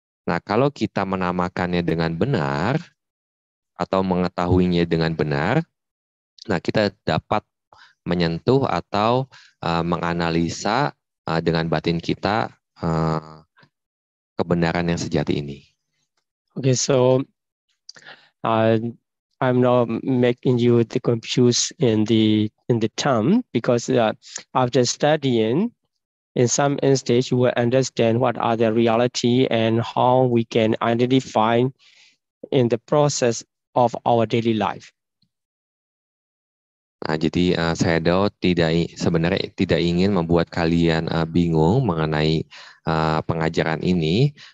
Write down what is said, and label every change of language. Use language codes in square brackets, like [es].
[id] Nah, kalau kita menamakannya dengan benar atau mengetahuinya dengan benar, nah kita dapat menyentuh atau menganalisa dengan batin kita kebenaran yang sejati ini. [en] Okay, so I'm not making you confused in the term, because after studying, in some instance, you will understand what are the reality and how we can identify in the process of our daily life. [id] Nah, jadi saya sebenarnya tidak ingin membuat kalian bingung mengenai pengajaran ini.